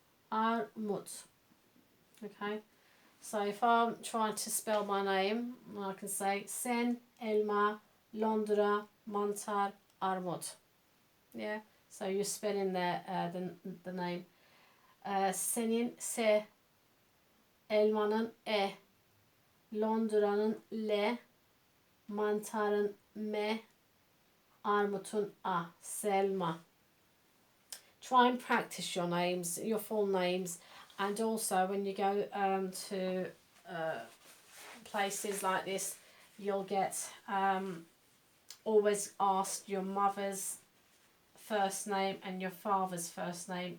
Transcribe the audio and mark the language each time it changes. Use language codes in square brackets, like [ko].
[tr] Armut. [en] Okay. So if I'm trying to spell my name, I can say [tr] sen, elma, Londra, mantar, armut. [en] Yeah. So you're spelling the name. [tr] Senin S, elmanın E, Londra'nın L, mantarın M, armutun A. Selma. [en] Try and practice your names, your full names, and also when you go to places like this, you'll get always asked your mother's first name and your father's first name.